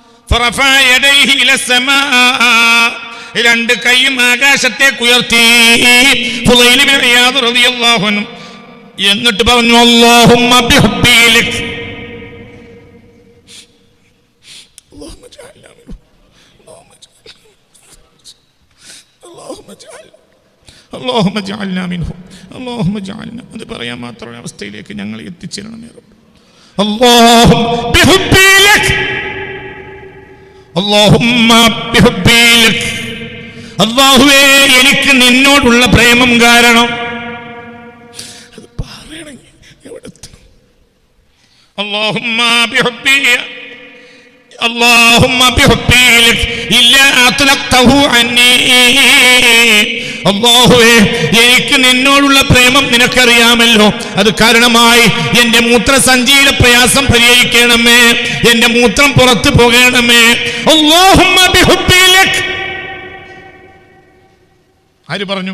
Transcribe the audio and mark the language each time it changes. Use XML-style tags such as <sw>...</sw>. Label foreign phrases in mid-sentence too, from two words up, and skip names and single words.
<ar>فرفع يديه إلى السماء,</ar> <ml>രണ്ട് കൈയും ആകാശത്തേക്ക് ഉയർത്തി ഫുളൈൽ ഇബ്നു ഇയാദ്</ml> <ar>رضي الله عنه.</ar> <ml>എന്നിട്ട് പറഞ്ഞു</ml> <ar>اللهم بحبي لك, اللهم اجعلنا منه، اللهم اجعلنا منه، اللهم اجعلنا.</ar> <ml>അത് പറയാൻ മാത്രമുള്ള അവസ്ഥയിലേക്ക് ഞങ്ങൾ എത്തിച്ചേരണമേ റബ്ബ്.</ml> <ar>اللهم بحبي لك، اللهم بحبي لك.</ar> <ml>അല്ലാഹുവേ എനിക്ക് നിന്നോടുള്ള പ്രേമം കാരണം അത് പറയണമെങ്കിൽ എവിടെ എത്തണം?</ml> <ar>اللهم بحبي، اللهم بحبي لك إلا أطلقته عني.</ar> <ml>അല്ലാഹുവേ എനിക്ക് നിന്നോടുള്ള പ്രേമം നിനക്കറിയാമല്ലോ, അത് കാരണമായി എന്റെ മൂത്രസഞ്ചിയിലെ പ്രയാസം പരിഹരിക്കണമേ, എന്റെ മൂത്രം പുറത്തു പോകണമേ.</ml> <ar>اللهم بحبي لك.</ar> <ml>ആര് പറഞ്ഞു?</ml>